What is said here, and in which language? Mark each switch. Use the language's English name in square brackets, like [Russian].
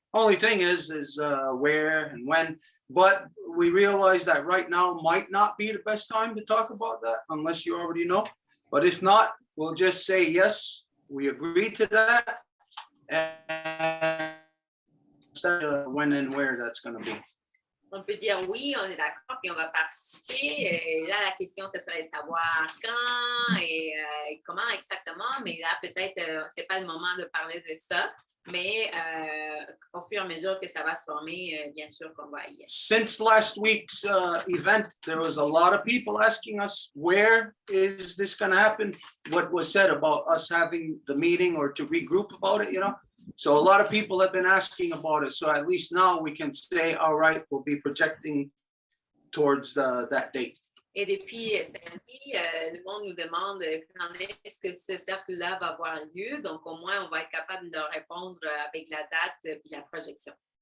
[English] Only thing is where and when, but we realize that right now might not be the best time to talk about that unless you already know. But if not, we'll just say, yes, we agree to that. And when and where that's going to be. [French] On peut dire oui, on est d'accord, puis on va participer. Et là, la question, ce serait de savoir quand et comment exactement. Mais là, peut-être, c'est pas le moment de parler de ça. Mais au fur et à mesure que ça va se former, bien sûr qu'on va y être. [English] Since last week's event, there was a lot of people asking us, where is this going to happen? What was said about us having the meeting or to regroup about it, you know? So a lot of people have been asking about it. So at least now we can say, all right, we'll be projecting towards that date. [French] Et depuis samedi, le monde nous demande quand est-ce que ce cercle-là va avoir lieu. Donc, au moins, on va être capable de leur répondre avec la date et la projection.